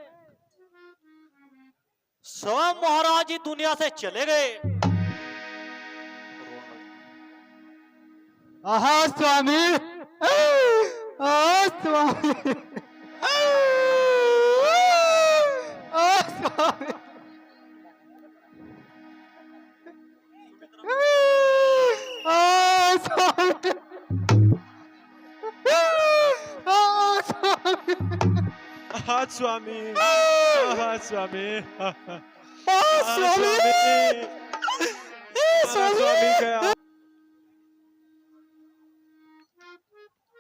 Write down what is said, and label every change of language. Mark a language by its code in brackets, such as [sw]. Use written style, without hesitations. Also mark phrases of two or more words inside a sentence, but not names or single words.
[hi] स्वयं महाराज ही दुनिया से चले गए। आहा स्वामी, आहा स्वामी, आहा स्वामी, आहा स्वामी, आहा स्वामी, आहा स्वामी, आहा स्वामी, आहा स्वामी, आहा स्वामी गया।